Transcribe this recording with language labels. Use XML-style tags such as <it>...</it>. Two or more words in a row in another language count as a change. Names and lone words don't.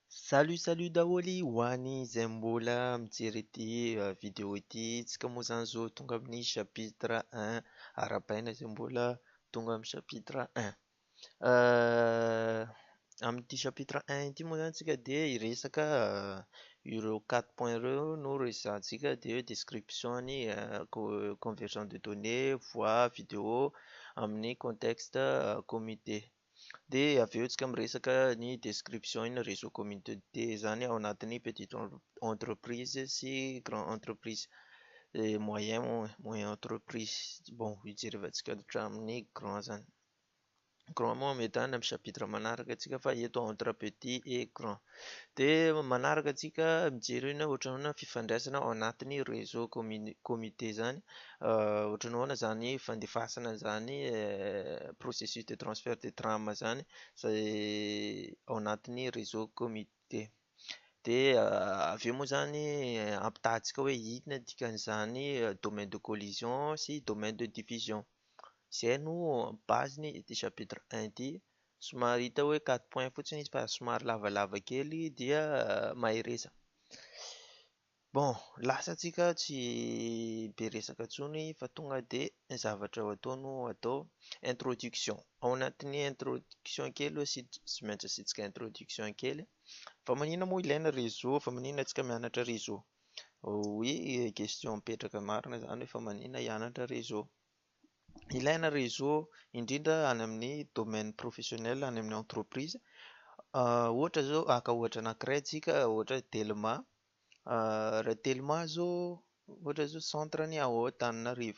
<mg>Salut Dawoli, Wani Zembola, mijery ity vidéo ity, tsika moa zany zao tonga amin'ny chapitre 1, arabaina izay mbola tonga amin'ny chapitre 1. Amin'ity chapitre 1 ity moa zany tsika dia hiresaka ireo 4 points ireo no resahantsika dia description ny</mg> <fr>conversion de données, voix, vidéo</fr> <mg>amin'ny</mg> <fr>contexte comité.</fr> <mg>Dia avy eo tsika miresaka ny description ny</mg> <fr>réseau communauté</fr> <mg>zany ao anatin'ny</mg> <fr>petite entreprise</fr> <mg>sy</mg> <fr>grand entreprise moyen entreprise.</fr> <mg>Bon, hijerevantsika hatramin'ny grand zany. Grand moa mety any amin'ny chapitre manaraka antsika fa eto</mg> <fr>entre petit et grand.</fr> <mg>Dia manaraka antsika mijery hoe ohatran'ny fifandraisana ao anatin'ny</mg> <fr>réseau comité</fr> <mg>zany. Ohatran'ny ahoana zany fandefasana zany</mg> <fr>processus de transfert de trame</fr> <mg>zany izay ao anatin'ny</mg> <fr>réseau comité.</fr> <mg>Dia avy eo moa zany ampitahantsika hoe inona dikan'izany</mg> <fr>domaine de collision</fr> <mg>sy</mg> <fr>domaine de division.</fr> <mg>Izay no base-ny ity chapitre 1 ity. Somary hita hoe 4 points fotsiny izy fa somary lavalava kely dia mahay resa. Bon, lasantsika tsy be resaka intsony fa tonga dia ny zavatra ho atao no atao introduction. Ao anatin'ny introduction kely tsy maintsy asiantsika introduction kely. Fa maninona moa ilaina réseau? Fa maninona antsika mianatra réseau? Oui, question mipetraka marina zany hoe fa maninona hianatra réseau? Ilaina réseau indrindra any amin'ny</mg> <fr>domaine professionnel,</fr> <mg>any amin'ny entreprise. Ohatra zao aka ohatra anankiray tsika, ohatra Telma. Raha Telma zao, ohatra zao centre-ny ao Antananarivo.</mg>